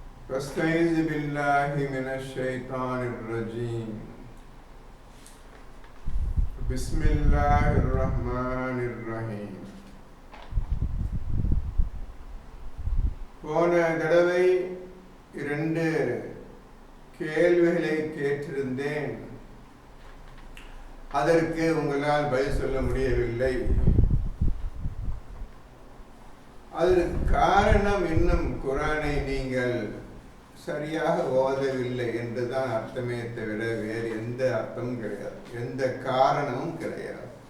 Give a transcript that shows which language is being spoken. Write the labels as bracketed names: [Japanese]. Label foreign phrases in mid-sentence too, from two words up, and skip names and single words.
[Arabic] فاستعذ بالله من الشيطان الرجيم. بسم الله الرحمن الرحيم. [Tamil] போன தடவை 2 கேள்விகளை கேட்டிருந்தேன். அதற்கு உங்களால் பதில் சொல்ல முடியவில்லை. அதற்கு காரணம் இன்னும் குர்ஆனை நீங்கள் சரியாக ஓதவில்லை என்றுதான் அர்த்தமே தவிர வேறு எந்த அர்த்தமும் கிடையாது, எந்த காரணமும் கிடையாது.